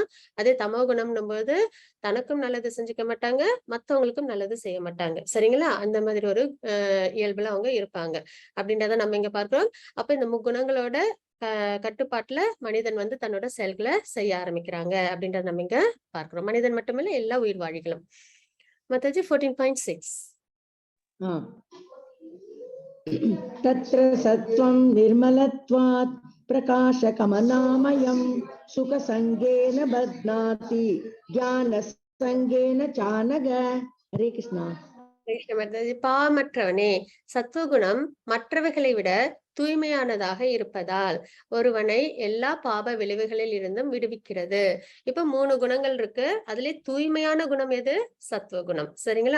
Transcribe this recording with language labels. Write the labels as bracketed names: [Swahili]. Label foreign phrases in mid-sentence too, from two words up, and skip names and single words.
[Tamil] அதே தமோ குணம்னும் போது தனக்கும் நல்லது செஞ்சுக்க மாட்டாங்க, மத்தவங்களுக்கும் நல்லது செய்ய மாட்டாங்க. சரிங்களா? அந்த மாதிரி ஒரு இயல்புல அவங்க இருப்பாங்க அப்படின்றத நம்ம இங்க பார்க்கிறோம். அப்ப இந்த முக்குணங்களோட கட்டுப்பாட்டுல மனிதன் வந்து தன்னோட செயல்களை செய்ய ஆரம்பிக்கிறாங்க அப்படின்றத நம்ம இங்க பார்க்கிறோம். மனிதன் மட்டுமில்ல, எல்லா உயிர் வாழிகளும். மாதாஜி 14.6. [Sanskrit] तत्र सत्वं निर्मलत्वात् प्रकाशकमनामयं सुखसंगेन बध्नाति ज्ञानसंगेन चानघ. हरे कृष्ण. [Tamil] பாமற்றவனே, சத்துவகுணம் மற்றவைகளை விட தூய்மையானதாக இருப்பதால் ஒருவனை எல்லா பாப விளைவுகளில் இருந்தும் விடுவிக்கிறது. இப்ப 3 குணங்கள் இருக்கு. அதுல தூய்மையான குணம் எது? சத்துவகுணம். சரிங்களா?